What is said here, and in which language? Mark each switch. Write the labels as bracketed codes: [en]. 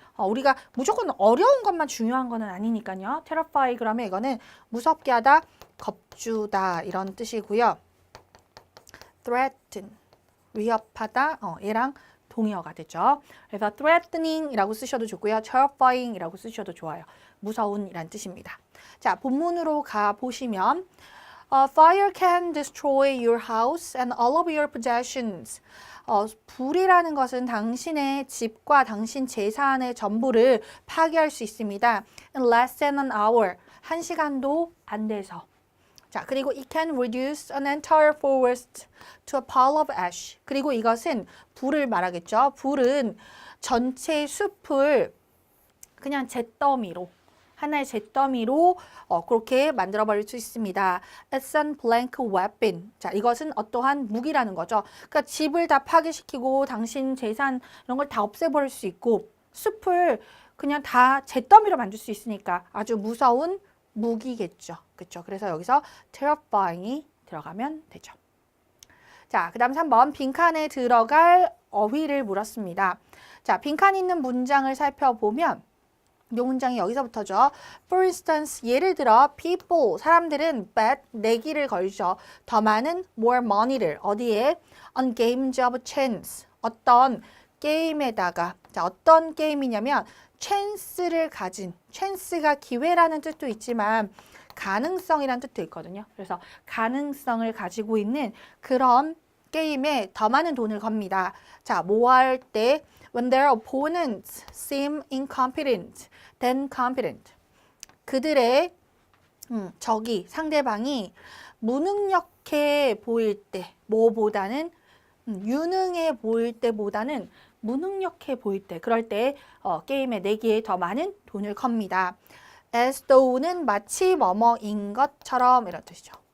[ko] 우리가 무조건 어려운 것만 중요한 거는 아니니까요. terrify 그러면 이거는 무섭게 하다, 겁주다 이런 뜻이고요. threaten, 위협하다, 얘랑 동의어가 되죠. 그래서 threatening 이라고 쓰셔도 좋고요. terrifying 이라고 쓰셔도 좋아요. 무서운 이란 뜻입니다. 자, 본문으로 가보시면 [en] fire can destroy your house and all of your possessions. [ko] 불이라는 것은 당신의 집과 당신 재산의 전부를 파괴할 수 있습니다. [en] In less than an hour. [ko] 1시간도 안 돼서. 자, 그리고 [en] it can reduce an entire forest to a pile of ash. [ko] 그리고 이것은 불을 말하겠죠. 불은 전체 숲을 그냥 잿더미로 하나의 잿더미로 그렇게 만들어버릴 수 있습니다. [en] It's a blank weapon. [ko] 자, 이것은 어떠한 무기라는 거죠. 그러니까 집을 다 파괴시키고 당신 재산 이런 걸 다 없애버릴 수 있고 숲을 그냥 다 잿더미로 만들 수 있으니까 아주 무서운 무기겠죠. 그렇죠? 그래서 여기서 terrifying이 들어가면 되죠. 자, 그 다음 3번 빈칸에 들어갈 어휘를 물었습니다. 자, 빈칸 있는 문장을 살펴보면 이 문장이 여기서부터죠. [en] For instance, [ko] 예를 들어 people, 사람들은 bet, 내기를 걸죠. 더 많은 [en] more money [ko] 를 어디에? [en] On games of chance, [ko] 어떤 게임에다가. 자, 어떤 게임이냐면 chance를 가진, chance가 기회라는 뜻도 있지만 가능성이라는 뜻도 있거든요. 그래서 가능성을 가지고 있는 그런 게임에 더 많은 돈을 겁니다. 자, 뭐 할 때? [en] When their opponents seem incompetent, then competent. [ko] 그들의 적이, 상대방이 무능력해 보일 때, 뭐보다는 유능해 보일 때보다는 무능력해 보일 때, 그럴 때 게임에 내기에 더 많은 돈을 겁니다. [en] As though [ko] 는 마치 뭐뭐인 것처럼 이런 뜻이죠.